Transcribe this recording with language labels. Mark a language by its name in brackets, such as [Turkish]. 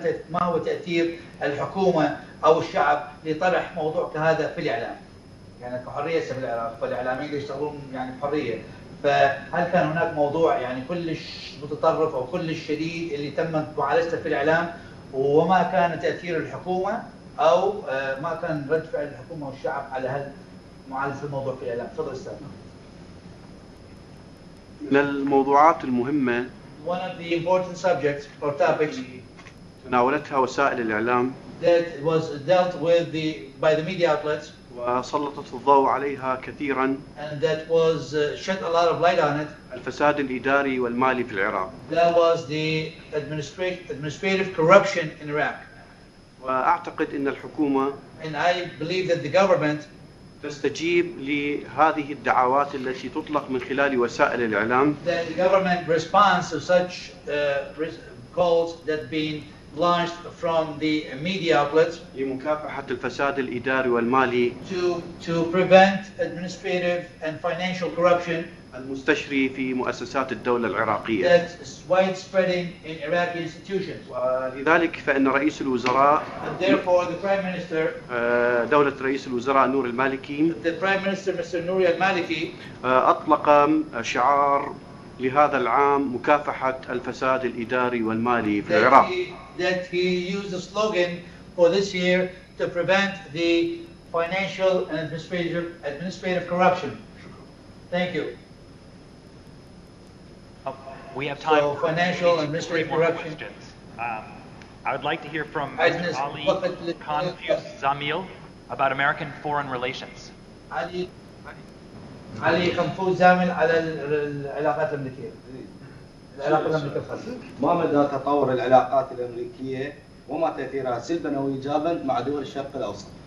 [Arabic] ما هو تاثير الحكومه او الشعب لطرح موضوع كهذا في الاعلام؟ يعني كحريه في العراق فالاعلاميين يشتغلون يعني بحريه، فهل كان هناك موضوع يعني كلش متطرف او كلش شديد اللي تم معالجته في الاعلام وما كان تاثير الحكومه او ما كان رد فعل الحكومه والشعب على معالجه الموضوع في الاعلام؟ تفضل استاذ. من الموضوعات المهمه [English] one of the important subjects or topics [Arabic] تناولتها وسائل الاعلام [English] that was dealt with by the media outlets [Arabic] وسلطت الضوء عليها كثيرا [English] and that was shed a lot of light on it. [Arabic] الفساد الاداري والمالي في العراق. [English] That was the administrative corruption in Iraq. [Arabic] واعتقد ان الحكومه [English] and I believe that the government [Arabic] تستجيب لهذه الدعوات التي تطلق من خلال وسائل الإعلام. [English] That the government responds to such calls that being launched from the media outlets [Arabic] لمكافحة الفساد الإداري والمالي [English] to prevent administrative and financial corruption [Arabic] المستشري في مؤسسات الدولة العراقية. [English] that's widespreading in Iraqi institutions. [Arabic] ولذلك فإن رئيس الوزراء [English] and therefore the Prime Minister [Arabic] دولة رئيس الوزراء نور المالكي [English] the Prime Minister Mr. Nouri al-Maliki [Arabic] أطلق شعار لهذا العام مكافحة الفساد الإداري والمالي في العراق. [English] That he used a slogan for this year to prevent the financial and administrative corruption. Thank you. We have time for financial and administrative corruption. I would like to hear from Mr. Ali Confuse Zamil about American foreign relations. [Arabic] علي قنفوذ زامل على العلاقات الأمريكية. العلاقات الأمريكية الخاصة. ما مدى تطور العلاقات الأمريكية وما تأثيرها سلبا أو إيجابا مع دول الشرق الأوسط؟